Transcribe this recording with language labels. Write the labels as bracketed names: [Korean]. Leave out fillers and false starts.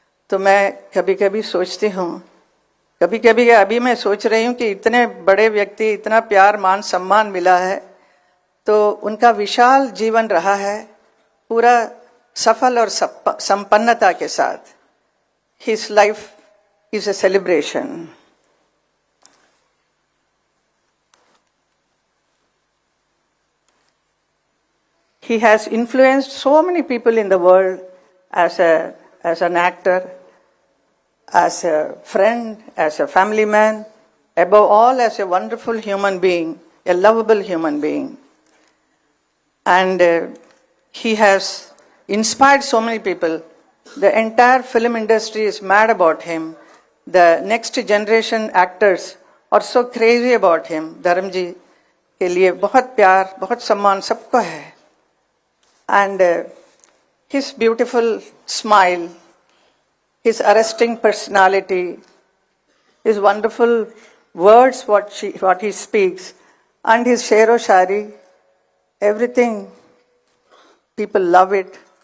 [Hindi] तो मैं कभी कभी सोचती हूँ, कभी कभी अभी मैं सोच रही हूँ कि इतने बड़े व्यक्ति, इतना प्यार मान सम्मान मिला है, तो उनका विशाल जीवन रहा है, पूरा सफल और संपन्नता के साथ। [English] His life is a celebration. He has influenced so many people in the world as an actor, as a friend, as a family man, above all as a wonderful human being, a lovable human being. And he has inspired so many people. The entire film industry is mad about him. The next generation actors are so crazy about him. [Hindi] धर्म जी के लिए बहुत प्यार, बहुत सम्मान सबको है. [English] And his beautiful smile, his arresting personality, his wonderful words, what he speaks, and his shero-shari, everything, people love it.